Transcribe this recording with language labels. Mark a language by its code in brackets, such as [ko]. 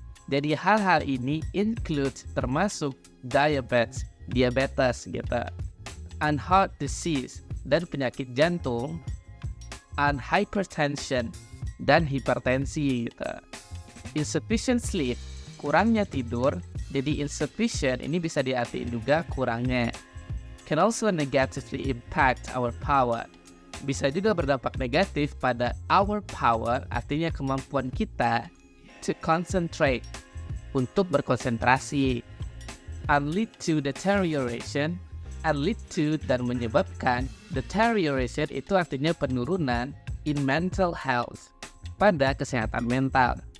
[id] Jadi hal-hal ini include termasuk diabetes gitu. [en] And heart disease, [id] dan penyakit jantung. [en] And hypertension, [id] dan hipertensi gitu. [en] Insufficient sleep, [id] kurangnya tidur. Jadi insufficient ini bisa diartikan juga kurangnya. [en] Can also negatively impact our power. [id] Bisa juga berdampak negatif pada [en] our power, [id] artinya kemampuan kita [en] to concentrate, [id] untuk berkonsentrasi. [en] And lead to deterioration, and lead to [id] dan menyebabkan. Deterioration itu artinya penurunan [en] in mental health, [id] pada kesehatan mental.